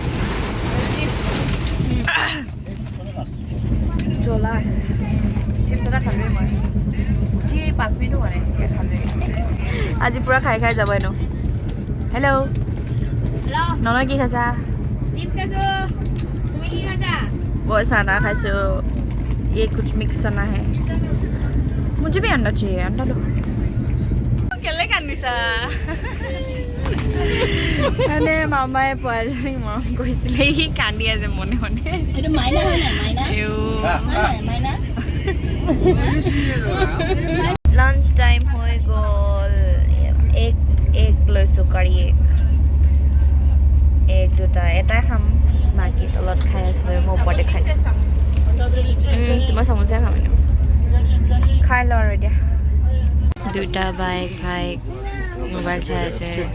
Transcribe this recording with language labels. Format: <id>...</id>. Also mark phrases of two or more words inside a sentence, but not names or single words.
<as>জ্বলা আছে চিপছ এটা খালোৱেই মই উঠি 5 মিনিটো হোৱা নাই খালোৱেই আজি পূৰা খাই খাই যাব এনেও হেল্ল' ননয় কি খাইছা চিপছ খাইছোঁ তুমি কি খাইছা মই চানা খাইছোঁ</as> <hi>ये कुछ मिक्स चना है मुझे भी अंडा चाहिए अंडा दो</hi> <as>কেলে কান্দিছা মানে মামাই পোৱালীজনীক মৰম কৰিছিলে সি কান্দি আছে মনে মনে এইটো মাইনা হয় নাই মাইনা লাঞ্চ টাইম হৈ গ'ল এক লৈছোঁ কাৰী এক দুটা এটাই খাম বাকী তলত খাই আছিলোঁ মই ওপৰতে খাইছোঁ মই চামুচাই খাম এনেও খাই লওঁ আৰু এতিয়া দুটা বাইক মোবাইল চাই আছে</as>